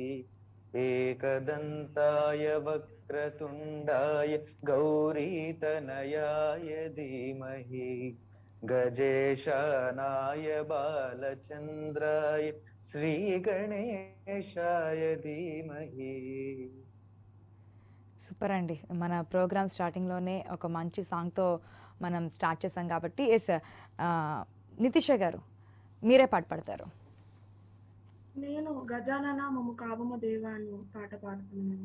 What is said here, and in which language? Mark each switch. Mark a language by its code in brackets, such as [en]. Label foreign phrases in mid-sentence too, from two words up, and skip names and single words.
[sa] एकदन्ताय वक्रतुण्डाय गौरीतनयाय धीमहि गजेशानाय बालचन्द्राय श्रीगणेशाय धीमहि. [te] సూపర్ అండి. మన ప్రోగ్రామ్ స్టార్టింగ్లోనే ఒక మంచి సాంగ్తో మనం స్టార్ట్ చేసాం కాబట్టి ఎస్, నితీష్ గారు మీరే పాట పాడతారు. నేను గజానన మము కావమ దేవాన్ని పాట పాడుతున్నాను.